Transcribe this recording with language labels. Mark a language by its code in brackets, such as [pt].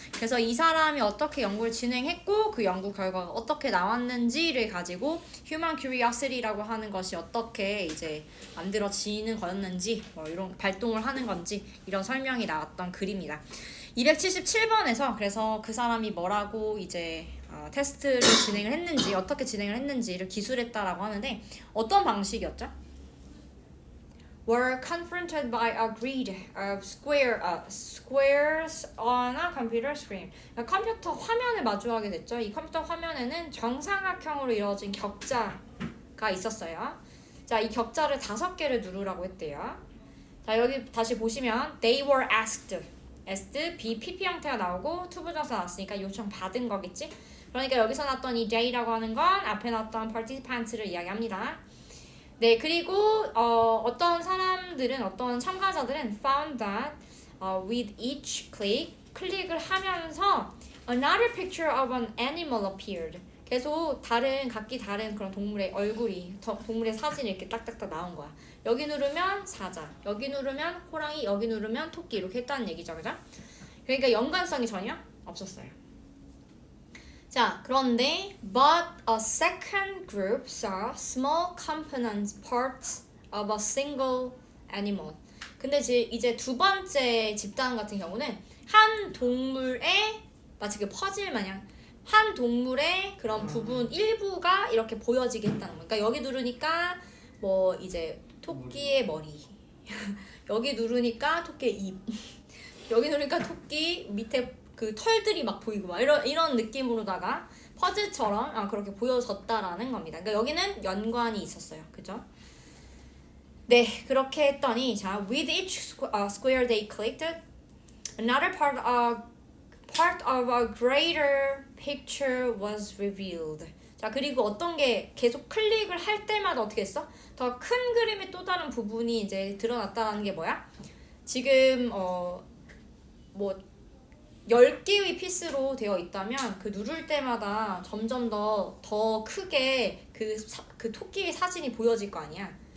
[ko] 그래서 이 사람이 어떻게 연구를 진행했고 그 연구 결과가 어떻게 나왔는지를 가지고 Human Curiosity라고 하는 것이 어떻게 이제 만들어지는 거였는지 이런 발동을 하는 건지 이런 설명이 나왔던 글입니다. 277번에서 그래서 그 사람이 뭐라고 이제 테스트를 진행을 했는지 어떻게 진행을 했는지를 기술했다라고 하는데 어떤 방식이었죠? [en] were confronted by a grid of squares on a computer screen. [ko] 그러니까 컴퓨터 화면을 마주하게 됐죠. 이 컴퓨터 화면에는 정사각형으로 이루어진 격자가 있었어요. 자, 이 격자를 5개를 누르라고 했대요. 자, 여기 다시 보시면 [en] they were asked [ko] B, PP 형태가 나오고 투부정사 나왔으니까 요청 받은 거겠지? 그러니까 여기서 나왔던 이 they라고 하는 건 앞에 나왔던 participants를 이야기합니다. 네, 그리고 어떤 사람들은 어떤 참가자들은 [en] found that with each [ko] 클릭을 하면서 [en] another picture of an animal appeared. [ko] 계속 각기 다른 그런 동물의 얼굴이 동물의 사진이 이렇게 딱딱딱 나온 거야. 여기 누르면 사자, 여기 누르면 호랑이, 여기 누르면 토끼 이렇게 했다는 얘기죠, 그죠? 그러니까 연관성이 전혀 없었어요. 자, 그런데 [en] but a second group saw small component parts of a single animal. [ko] 근데 이제 두 번째 집단 같은 경우는 한 동물의 마치 그 퍼즐 마냥 한 동물의 그런 부분 일부가 이렇게 보여지게 했다는 거예요. 그러니까 여기 누르니까 뭐 이제 토끼의 머리 여기 누르니까 토끼의 입 여기 누르니까 토끼 밑에 그 털들이 막 보이고 막 이런 느낌으로다가 퍼즐처럼 그렇게 보여졌다라는 겁니다. 그러니까 여기는 연관이 있었어요. 그죠? 네, 그렇게 했더니 자, [en] with each square they clicked, another part of a greater picture was revealed. [ko] 자, 그리고 어떤 게 계속 클릭을 할 때마다 어떻게 했어? 더 큰 그림의 또 다른 부분이 이제 드러났다는 게 뭐야? 지금 뭐 10개의 피스로 되어 있다면 그 누를 때마다 점점 더 크게 그 토끼의 사진이 보여질 거 아니야.